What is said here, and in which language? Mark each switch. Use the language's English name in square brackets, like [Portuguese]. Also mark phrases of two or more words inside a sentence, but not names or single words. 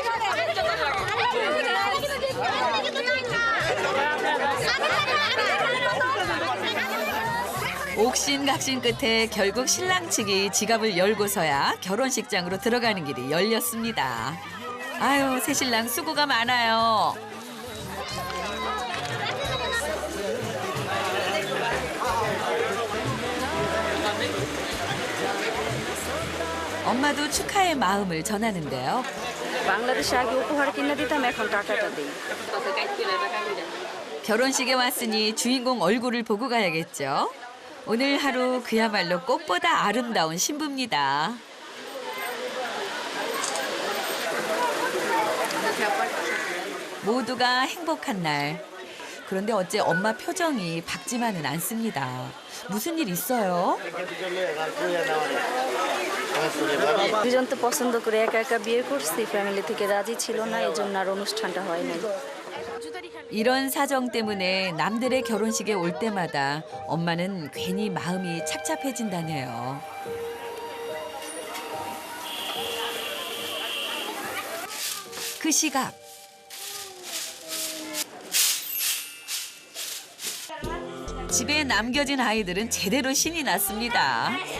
[Korean] 옥신각신 끝에 결국 신랑 측이 지갑을 열고서야 결혼식장으로 들어가는 길이 열렸습니다. 아유, 새신랑 수고가 많아요. 엄마도 축하의 마음을 전하는데요. [Bangla] বাংলাদেশে আগে উপহার কিনে দিতাম এখন টাকাটা দেই. [Korean] 결혼식에 왔으니 주인공 얼굴을 보고 가야겠죠. 오늘 하루 그야말로 꽃보다 아름다운 신부입니다. 모두가 행복한 날. 그런데 어째 엄마 표정이 밝지만은 않습니다. 무슨 일 있어요? [Bangla] দুজন তো পছন্দ করে একা একা বিয়ে করছি, ফ্যামিলি থেকে রাজি ছিল না, এজন্য আর অনুষ্ঠানটা হয় নাই. [Korean] 이런 사정 때문에 남들의 결혼식에 올 때마다 엄마는 괜히 마음이 착잡해진다네요. 그 시각. 집에 남겨진 아이들은 제대로 신이 났습니다.